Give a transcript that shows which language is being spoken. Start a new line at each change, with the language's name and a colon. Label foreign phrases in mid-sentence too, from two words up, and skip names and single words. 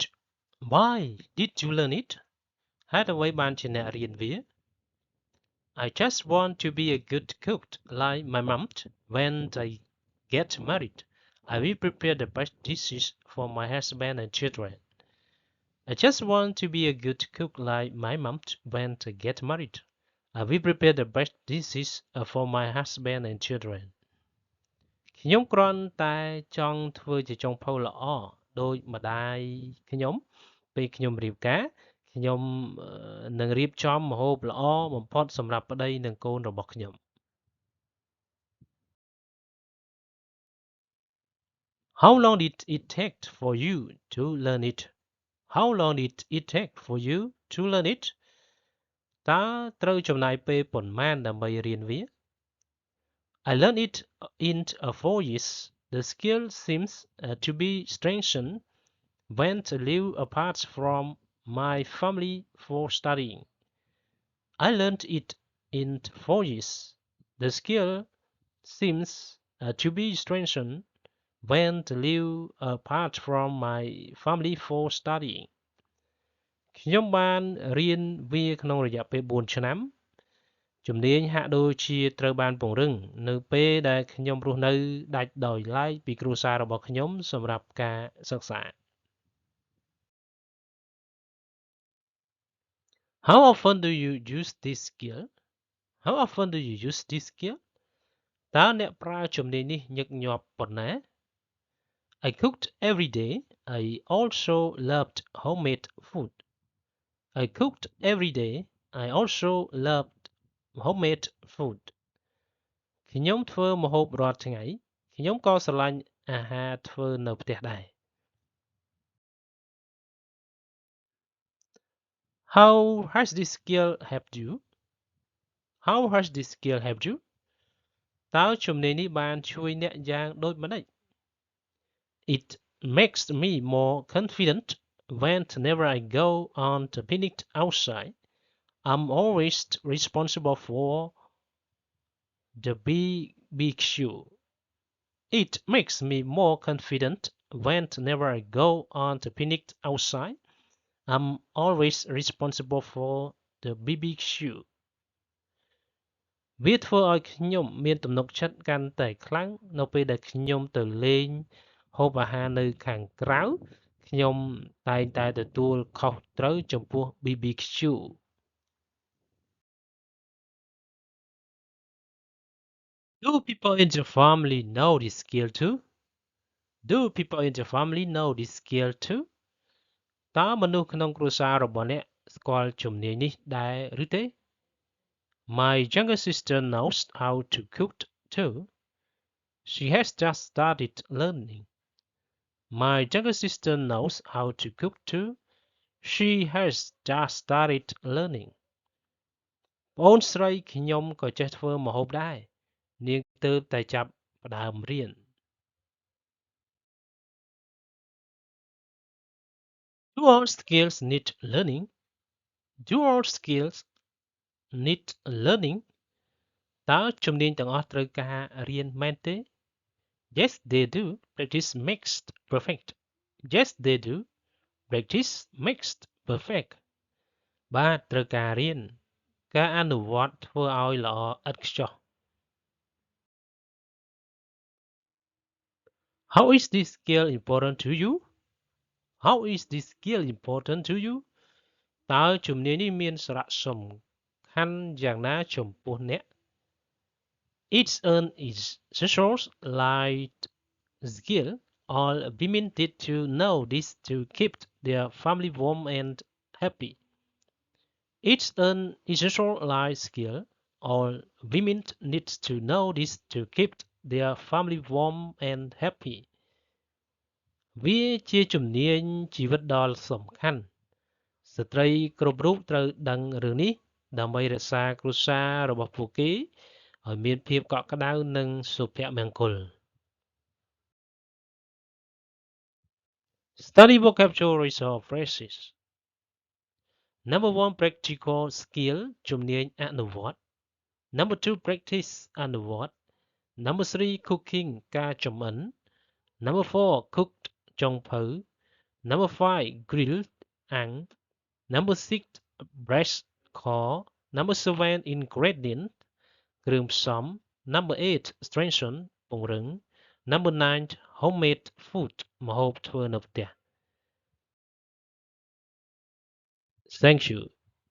English: Why did you learn it?
Khmer: ហេតុអ្វីបានជាអ្នករៀនវា
English: I just want to be a good cook like my mom. When I get married, I will prepare the best dishes for my husband and children. I just want to be a good cook like my mom. When I get married, I will prepare the best dishes for my husband and children.
Khmer: ខ្ញុំគ្រាន់តែចង់ធ្វើជាចុងភៅល្អដោយម្ដាយខ្ញុំពេលខ្ញុំរៀបការខ្ញុំនឹងរៀបចំម្ហូបល្អបំផុតសម្រាប់ប្តីនិងកូនរបស់ខ្ញុំ
English: How long did it take for you to learn it? How long did it take for you to learn it?
Khmer: តើត្រូវចំណាយពេលប៉ុន្មានដើម្បីរៀនវា
English: I learned it in 4 years. The skill seems to be strengthened when I live apart from my family for studying. I learned it in 4 years. The skill seems to be strengthened when I live apart from my family for studying.
Khmer: ខ្ញុំបានរៀនវាក្នុងរយៈពេល4ឆ្នាំជំនាញហាក់ដូចជាត្រូវបានពង្រឹងនៅពេលដែលខ្ញុំរស់នៅដាច់ដោយឡែកពីគ្រួសាររបស់ខ្ញុំសម្រាប់ការសិក្សា
English: How often do you use this skill? How often do you use this skill?
Khmer: តើអ្នកប្រើជំនាញនេះញឹកញាប់ប៉ុណ្ណា
English: I cooked every day. I also loved homemade food. I cooked every day. I also loved homemade food.
Khmer: ខ្ញុំធ្វើម្ហូបរាល់ថ្ងៃខ្ញុំក៏ស្រឡាញ់អាហារធ្វើនៅផ្ទះដែរ
English: How has this skill helped you? How has this skill helped you?
Khmer: តើជំនាញនេះបានជួយអ្នកយ៉ាងដូចម្តេច?
English: It makes me more confident whenever I go on the picnic outside. I'm always responsible for the BBQ. It makes me more confident whenever I go on the picnic outside. I'm always responsible for the BBQ.
Khmer: វាធ្វើឲ្យខ្ញុំមានទំនុកចិត្តកាន់តែខ្លាំងនៅពេលដែលខ្ញុំទៅលេងហូបអាហារនៅខាងក្រៅខ្ញុំតែងតែទទួលខុសត្រូវចំពោះ BBQ.
English: Do people in your family know this skill too? Do people in your family know this skill too?
Khmer: តើមនុស្សក្នុងគ្រួសាររបស់អ្នកស្គាល់ជំនាញនេះដែរឬទេ?
English: My younger sister knows how to cook too. She has just started learning. My younger sister knows how to cook too. She has just started learning.
Khmer: ប្អូនស្រីខ្ញុំក៏ចេះធ្វើម្ហូបដែរនាងទើបតែចាប់ផ្ដើមរៀន
English: Do all skills need learning? Do all skills need learning?
Khmer: តើជំនាញទាំងអស់ត្រូវការរៀនមែនទេ?
English: Yes, they do. Practice makes perfect. Yes, they do. Practice makes perfect.
Khmer: បាទត្រូវការរៀនការអនុវត្តធ្វើឲ្យល្អឥតខ្ចោះ
English: How is this skill important to you? How is this skill important to you?
Khmer: តើជំនាញនេះមានសារៈសំខាន់យ៉ាងណាចំពោះអ្នក?
English: It's an essential life skill. All women need to know this to keep their family warm and happy. It's an essential life skill. All women need to know this to keep their family warm and happy.
Khmer: វាជាជំនាញជីវិតដ៏សំខាន់ស្ត្រីគ្រប់រូបត្រូវដឹងរឿងនេះដើម្បីរក្សាគ្រួសាររបស់ពួកគេឲ្យមានភាពកក់ក្ដៅនិងសុភមង្គល
English: Study vocabularies or phrases. Number 1 practical skill
Khmer: ជំនាញអនុវត្ត
English: Number 2 practice អនុវត្ត Number 3 cooking ការចម្អិន Number 4 cooked ចុងភៅ Number 5 grilled អាំង Number 6 breast ខ Number 7 ingredient គ្រឿងផ្សំ Number 8 strengthen ពង្រឹង Number 9 homemade food
Khmer: ម្ហូបធ្វើនៅផ្ទះ
English: Thank you